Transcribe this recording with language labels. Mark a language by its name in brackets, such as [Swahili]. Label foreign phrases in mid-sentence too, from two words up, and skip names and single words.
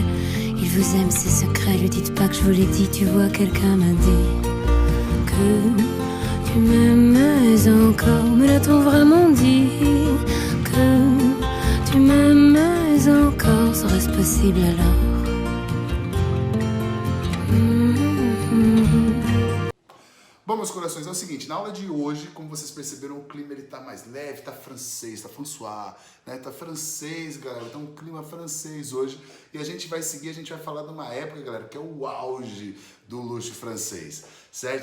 [French] Il vous aime, c'est secret, lui dites pas que je vous l'ai dit. Tu vois, quelqu'un m'a dit que tu m'aimais encore. Me l'a-t-on vraiment dit que tu m'aimais encore? Serait-ce possible alors? [Portuguese] Bom, meus corações, é o seguinte, na aula de hoje, como vocês perceberam, o clima ele tá mais leve, tá francês, tá François, né? Tá francês, galera, tá um clima francês hoje. E a gente vai seguir, a gente vai falar de uma época, galera, que é o auge do luxo francês, certo?